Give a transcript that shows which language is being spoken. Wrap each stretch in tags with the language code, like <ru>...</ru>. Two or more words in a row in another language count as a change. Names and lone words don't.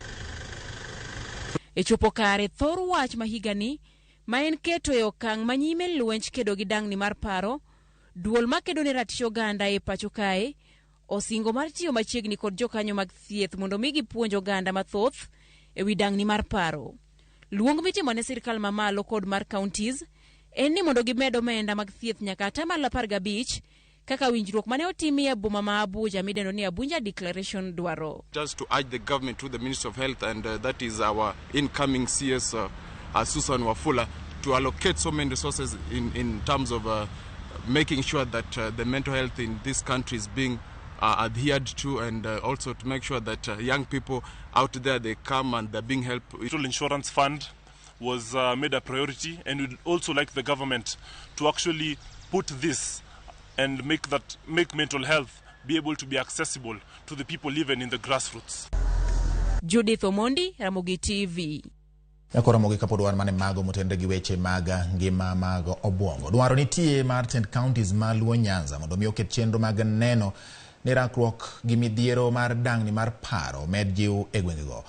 <luo>E chopo kare thor wach ma higa ni ma en keto e okang' manyime lwenj kedo gi dangni mar paro, duol ma kedo ne ratich oganda e pacho kae osingo mar tiyo machiegni kod jokanyo mag thieth mondo migi puonjo oganda mathoth e wi dangni mar paro. Luong mitimo ne sirkal mamalo kod mar counties en ni mondo gimedo omenda mag thieth nyaka 15% kaka winjruok mane otimie boma ma Abuja midendo ni Abuja Declaration dwaro.</luo> <en>Just to urge the government through the Ministry of Health, and that is our incoming CS Susan Wafula, to allocate so many resources in terms of making sure that the mental health in this country is being adhered to, and also to make sure that young people out there, they come and they're being helped. Social insurance fund was made a priority, and we'd also like the government to actually put this and make mental health be able to be accessible to the people living in the grassroots. Judith Omondi, Ramogi TV.</en> <luo>Yakora mogi kapo dwar mane mago motende gi weche maga ngima mago obwongo. Dwaro nitie mar 10 counties ma luwo Nyanza mondo mi oket chenro mag neno ni rakruok gi midhiero mar dangni mar paro med jiw e gwengego.</luo>